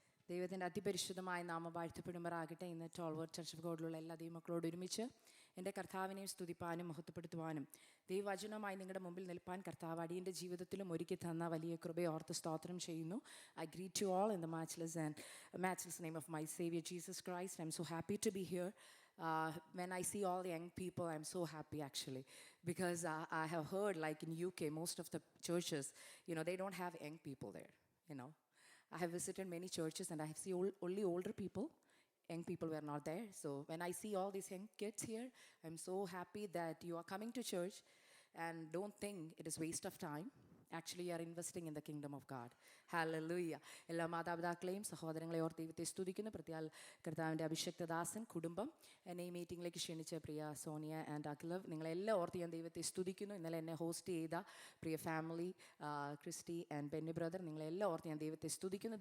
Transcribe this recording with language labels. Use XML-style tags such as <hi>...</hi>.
<ml>ദൈവത്തിൻ്റെ അതിപരിശുദ്ധമായ നാമം വാഴ്ത്തപ്പെടുമാറാകട്ടെ. ഇന്ന് ടോൾവേർഡ് ചർച്ച് ഓഫ് ഗോഡിലുള്ള എല്ലാ ദൈവമക്കളോട് ഒരുമിച്ച് എൻ്റെ കർത്താവിനെയും സ്തുതിപ്പാനും മഹത്വപ്പെടുത്തുവാനും ദൈവവചനവുമായി നിങ്ങളുടെ മുമ്പിൽ നിൽപ്പാൻ കർത്താവ് അടിയൻ്റെ ജീവിതത്തിലും ഒരുക്കി തന്ന വലിയ കൃപയെ ഓർത്ത് സ്തോത്രം ചെയ്യുന്നു.</ml> <en>I greet you all in the matchless name of my Savior Jesus Christ. I'm so happy to be here. When I see all the young people, I'm so happy actually, because I have heard, like in UK, most of the churches, they don't have young people there. I have visited many churches and I have seen only older people. Young people were not there. So when I see all these young kids here, I'm so happy that you are coming to church, and don't think it is waste of time. Actually, you are investing in the kingdom of God. Hallelujah.</en> <ml>എല്ലാ മാതാപിതാക്കളെയും സഹോദരങ്ങളെ ഓർത്ത് ദൈവത്തെ സ്തുതിക്കുന്നു. പ്രത്യേക കർത്താവിൻ്റെ അഭിഷക്തദാസൻ കുടുംബം എന്നെ ഈ മീറ്റിംഗിലേക്ക് ക്ഷണിച്ച പ്രിയ സോനിയ ആൻഡ് അഖിലവ്, നിങ്ങളെല്ലാം ഓർത്ത് ഞാൻ ദൈവത്തെ സ്തുതിക്കുന്നു. ഇന്നലെ എന്നെ ഹോസ്റ്റ് ചെയ്ത പ്രിയ family Christy and Benny brother, നിങ്ങളെല്ലാം ഓർത്ത് ഞാൻ ദൈവത്തെ സ്തുതിക്കുന്നു.</ml>